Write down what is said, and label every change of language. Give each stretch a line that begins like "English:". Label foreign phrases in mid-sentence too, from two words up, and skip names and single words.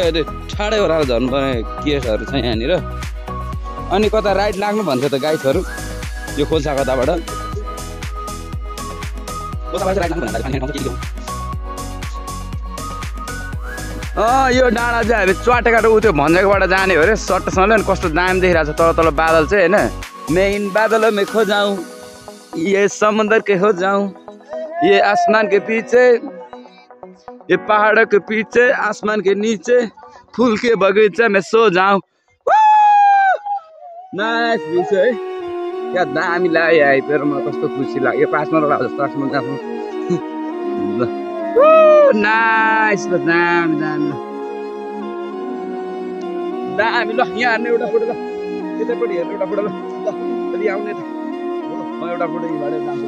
Nepali: अहिले ठाडै ओह्रालो झर्नुपर्ने केसहरू छ यहाँनिर। अनि कता राइड लाग्नु भन्छ त गाइडहरू यो खोल्सा कताबाट। यो डाँडा चाहिँ हामी च्वाटेबाट उ त्यो भन्ज्याकोबाट जाने हो अरे सट्टसँगले। अनि कस्तो दामी देखिरहेको छ तल तल बादल चाहिँ होइन।
Hindi: मैं इन बादलों में खो जाऊं, ये समुंदर के हो जाऊं, ये आसमान के पीछे, ये पहाड़ों के पीछे, आसमान के नीचे, फूल के बगीचे में सो जाऊं।
English: nice view है।
Nepali: क्या दामी लाग्यो आइपुगेर। मलाई कस्तो खुसी लाग्यो। 5 मिनट लाग्यो जस्तो लाग्छ मलाई आफ्नो। नाइस ल दामी दामी दामी। ल यहाँ हेर्नु एउटा फोटो। ल त्यतैपट्टि हेर्नु एउटा फोटो। ल अलि आउने त म एउटा फोटो हिँडेर जान्छु।